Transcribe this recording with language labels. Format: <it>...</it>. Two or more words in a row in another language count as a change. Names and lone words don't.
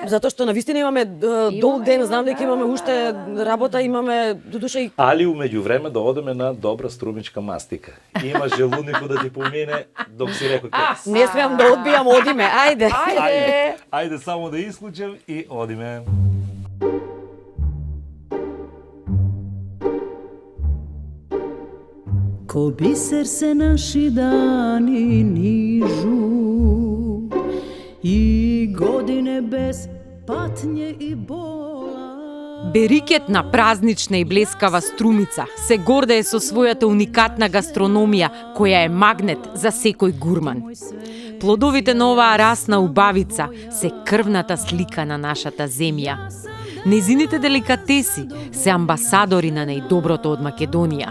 <mk>затоа што навистина имаме долг ден, знам дека имаме уште работа, имаме додуша и Али умеѓу време да одеме на добра струмичка мастика. Има желудникот да ти помине док си рекол ке. не смеам да одбијам, одиме, ајде. Ајде само да исклучам и одиме.</mk> <sr>Ko biser se naši dani nižu I godine bez patnje i bola</sr> <mk>Берикет на празнична и блескава Струмица се гордее со својата уникатна гастрономија, која е магнет за секој гурман. Плодовите на оваа расна убавица се крвната слика на нашата земја. Незините деликатеси се амбасадори на најдоброто од Македонија.</mk>